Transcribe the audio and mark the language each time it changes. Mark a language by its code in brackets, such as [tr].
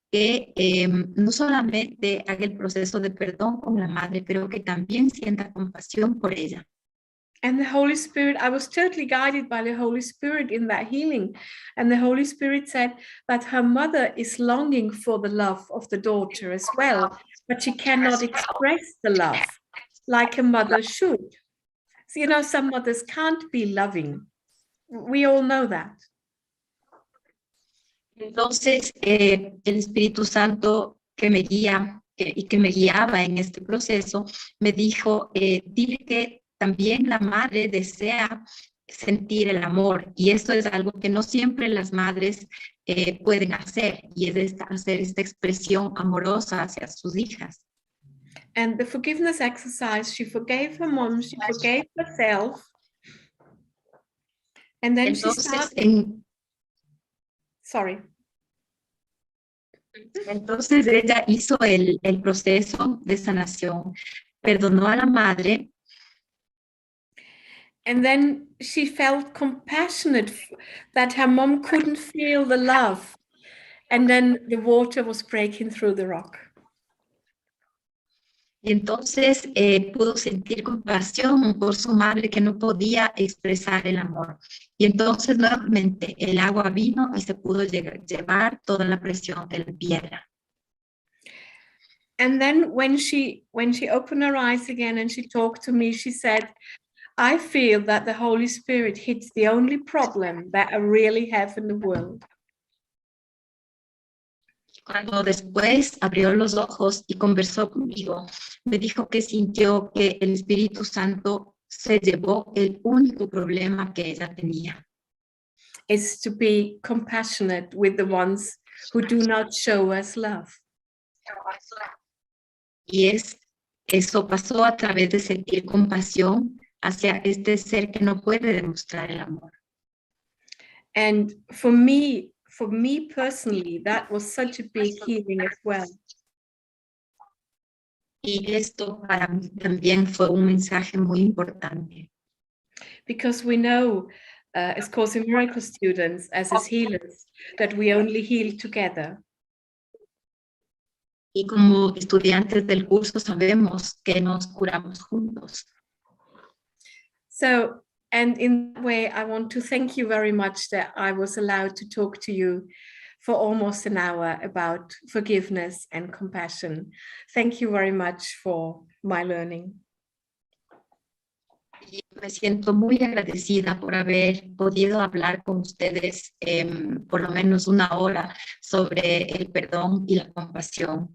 [es] que no solamente haga el proceso de perdón con la madre, pero que también sienta compasión por ella. [en] And the Holy Spirit, I was totally guided by the Holy Spirit in that healing. And the Holy Spirit said that her mother is longing for the love of the daughter as well, but she cannot express the love like a mother should. So, you know, some mothers can't be loving. We all know that. [es] Entonces, el Espíritu Santo que me guía y que me guiaba en este proceso, me dijo, dile que también la madre desea sentir el amor, y esto es algo que no siempre las madres pueden hacer, y es hacer esta expresión amorosa hacia sus hijas. [en] And the forgiveness exercise, she forgave her mom, she forgave herself, and then [es] Entonces, [en] she started... Sorry. [es] Entonces ella hizo el proceso de sanación, perdonó a la madre. [en] And then she felt compassionate that her mom couldn't feel the love. And then the water was breaking through the rock. [es] Y entonces pudo sentir compasión por su madre que no podía expresar el amor. Y entonces nuevamente el agua vino y se pudo llevar toda la presión de la piedra. [en] And then when she opened her eyes again and she talked to me, she said, I feel that the Holy Spirit hits the only problem that I really have in the world. [es] Cuando después abrió los ojos y conversó conmigo, me dijo que sintió que el Espíritu Santo se llevó el único problema que ella tenía. [en] Is to be compassionate with the ones who do not show us love. [es] Y eso pasó a través de sentir compasión hacia este ser que no puede demostrar el amor. [en] And for me personally, that was such a big healing as well. [es] Y esto para mí también fue un mensaje muy importante. [en] Because we know, as Course in Miracles students, as healers, that we only heal together. [es] Y como estudiantes del curso sabemos que nos curamos juntos. [en] So, and in that way, I want to thank you very much that I was allowed to talk to you for almost an hour about forgiveness and compassion. Thank you very much for my learning. [es] Y me siento muy agradecida por haber podido hablar con ustedes por lo menos una hora sobre el perdón y la compasión.